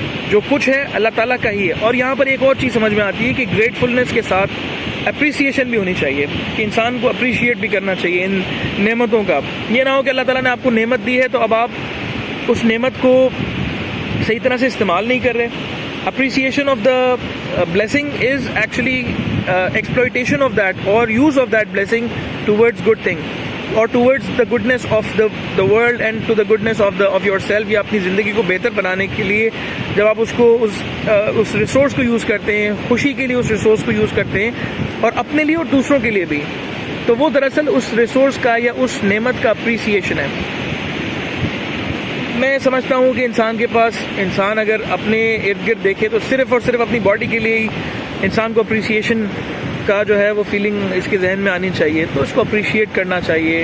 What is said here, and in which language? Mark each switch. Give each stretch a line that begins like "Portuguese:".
Urdu: جو کچھ ہے اللہ تعالیٰ کا ہی ہے. اور یہاں پر ایک اور چیز سمجھ میں آتی ہے کہ گریٹفلنس کے ساتھ اپریسیشن بھی ہونی چاہیے، کہ انسان کو اپریشیٹ بھی کرنا چاہیے ان نعمتوں کا. یہ نہ ہو کہ اللہ تعالیٰ نے آپ کو نعمت دی ہے تو اب آپ اس نعمت کو صحیح طرح سے استعمال نہیں کر رہے.
English: appreciation of the blessing is actually exploitation of that or use of that blessing towards good thing or towards the goodness of the world and to the goodness of yourself.
Urdu: یا اپنی زندگی کو بہتر بنانے کے لیے جب آپ اس ریسورس کو یوز کرتے ہیں، خوشی کے لیے اس ریسورس کو یوز کرتے ہیں، اور اپنے لیے اور دوسروں کے لیے بھی، تو وہ دراصل اس ریسورس کا یا اس نعمت کا اپریسیشن ہے. میں سمجھتا ہوں کہ انسان اگر اپنے ارد گرد دیکھے تو صرف اور صرف اپنی باڈی کے لیے ہی انسان کو اپریسیشن کا جو ہے وہ فیلنگ اس کے ذہن میں آنی چاہیے، تو اس کو اپریشیٹ کرنا چاہیے.